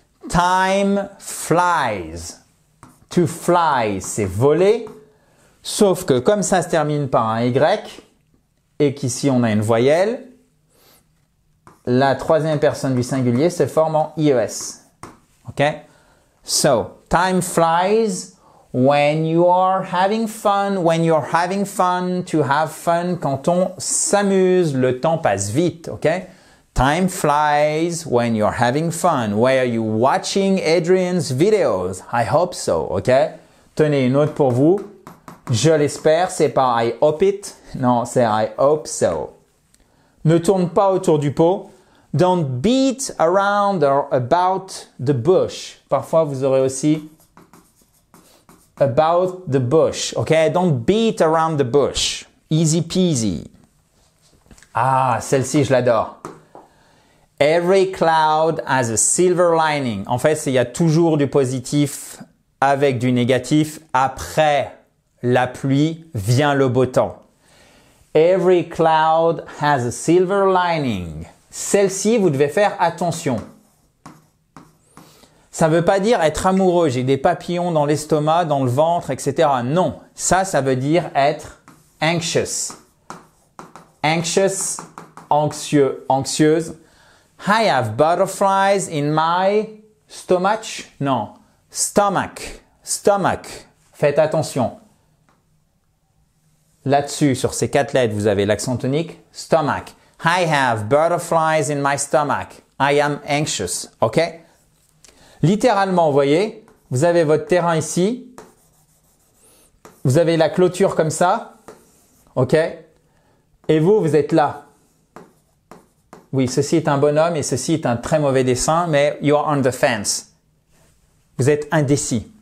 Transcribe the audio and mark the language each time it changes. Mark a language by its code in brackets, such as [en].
[en] Time flies. To fly, [fr] c'est voler. Sauf que comme ça se termine par un Y et qu'ici on a une voyelle, la troisième personne du singulier se forme en IES. OK? [en] So, time flies when you are having fun. When you're having fun, to have fun. [fr] Quand on s'amuse, le temps passe vite. OK? [en] Time flies when you're having fun. Were you watching Adrian's videos? I hope so. OK? [fr] Tenez une autre pour vous. Je l'espère, c'est pas [en] I hope it. [fr] Non, c'est [en] I hope so. [fr] Ne tourne pas autour du pot. [en] Don't beat around or about the bush. [fr] Parfois, vous aurez aussi [en] about the bush. OK? Don't beat around the bush. Easy peasy. [fr] Ah, celle-ci, je l'adore. [en] Every cloud has a silver lining. [fr] En fait, il y a toujours du positif avec du négatif. Après la pluie vient le beau temps. Every cloud has a silver lining. Celle-ci, vous devez faire attention. Ça ne veut pas dire être amoureux, j'ai des papillons dans l'estomac, dans le ventre, etc. Non, ça veut dire être anxious. Anxious, anxieux, anxieuse. [en] I have butterflies in my stomach. [fr] Non, stomach, stomach. Faites attention. Là-dessus, sur ces 4 lettres, vous avez l'accent tonique. [en] Stomach. I have butterflies in my stomach. I am anxious. OK? [fr] Littéralement, vous voyez, vous avez votre terrain ici. Vous avez la clôture comme ça. OK? Et vous êtes là. Oui, ceci est un bonhomme et ceci est un très mauvais dessin, mais [en] you are on the fence. [fr] Vous êtes indécis.